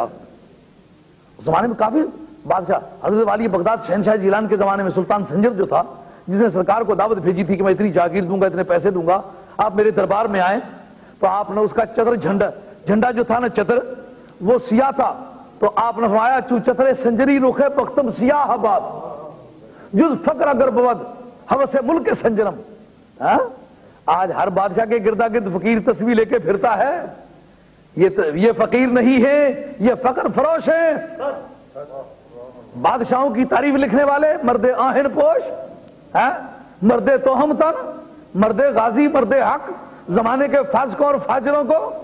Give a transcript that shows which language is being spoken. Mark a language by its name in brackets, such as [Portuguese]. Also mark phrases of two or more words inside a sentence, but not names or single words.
[Urdu] اس زمانے میں کافی بادشاہ، حضرت والی بغداد شہنشاہ جیلان کے زمانے میں سلطان سنجر جو تھا، جس نے سرکار کو دعوت بھیجی تھی کہ میں اتنی جاگیر دوں گا، اتنے پیسے دوں گا، آپ میرے دربار میں آئیں. تو آپ نے اس کا چتر جھنڈا جو تھا نا، چتر وہ سیاہ تھا. تو آپ نے فرمایا [Persian] چو چتر سنجری رخے پختم سیاہ باد جز فقر اگر بود حوث ملک سنجرم. [Urdu] آج ہر بادشاہ کے گردا گرد فقیر تصویر لے کے پھرتا ہے. یہ فقیر نہیں ہے، یہ فقر فروش ہے. بادشاہوں کی تعریف لکھنے والے مرد آہن پوش، مرد توہم تن، مرد غازی، مرد حق، زمانے کے فاسقوں اور فاجروں کو.